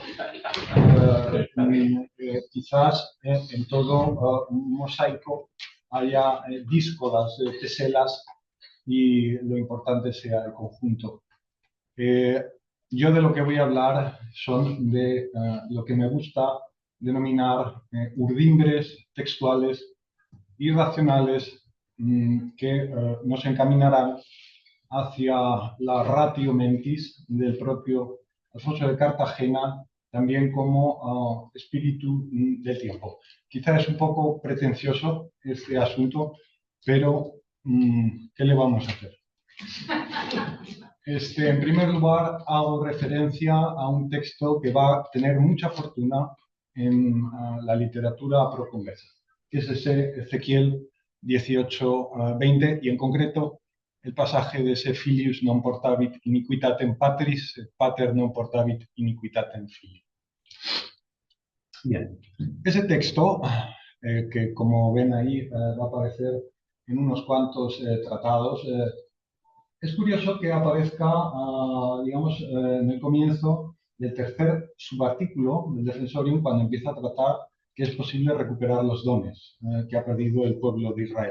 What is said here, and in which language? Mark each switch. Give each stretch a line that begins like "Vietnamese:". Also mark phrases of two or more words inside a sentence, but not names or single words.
Spanish: Quizás en todo un mosaico haya díscolas, teselas, y lo importante sea el conjunto. Yo de lo que voy a hablar son de lo que me gusta denominar urdimbres textuales irracionales que nos encaminarán hacia la
Latin: ratio mentis
Spanish: del propio Alfonso de Cartagena, también como espíritu del tiempo. Quizá es un poco pretencioso este asunto, pero ¿qué le vamos a hacer? En primer lugar, hago referencia a un texto que va a tener mucha fortuna en la literatura proconversa, que es ese Ezequiel 18-20, y en concreto el pasaje de ese
Latin: filius non portavit iniquitatem patris, pater non portavit iniquitatem filii.
Spanish: Bien, ese texto, que como ven ahí va a aparecer en unos cuantos tratados, es curioso que aparezca, digamos, en el comienzo del tercer subartículo del Defensorium, cuando empieza a tratar que es posible recuperar los dones que ha perdido el pueblo de Israel.